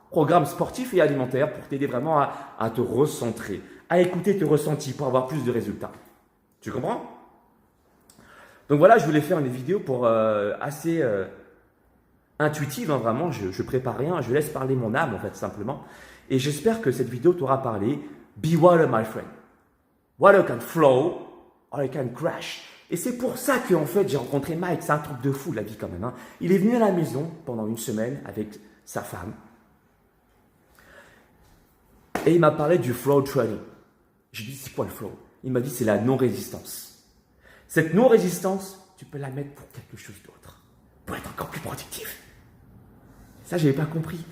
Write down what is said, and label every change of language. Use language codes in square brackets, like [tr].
[fr] Programme sportif et alimentaire pour t'aider vraiment à te recentrer, à écouter tes ressentis pour avoir plus de résultats. Tu comprends? Donc voilà, je voulais faire une vidéo pour assez intuitive, hein, vraiment. Je prépare rien, je laisse parler mon âme en fait simplement. Et j'espère que cette vidéo t'aura parlé. [en] Be water, my friend. Water can flow or it can crash. [fr] Et c'est pour ça que en fait j'ai rencontré Mike. C'est un truc de fou la vie quand même. Hein. Il est venu à la maison pendant une semaine avec sa femme. Et il m'a parlé du flow training. Je lui ai dit, c'est quoi le flow? Il m'a dit, c'est la non-résistance. Cette non-résistance, tu peux la mettre pour quelque chose d'autre, pour être encore plus productif. Ça, je n'avais pas compris.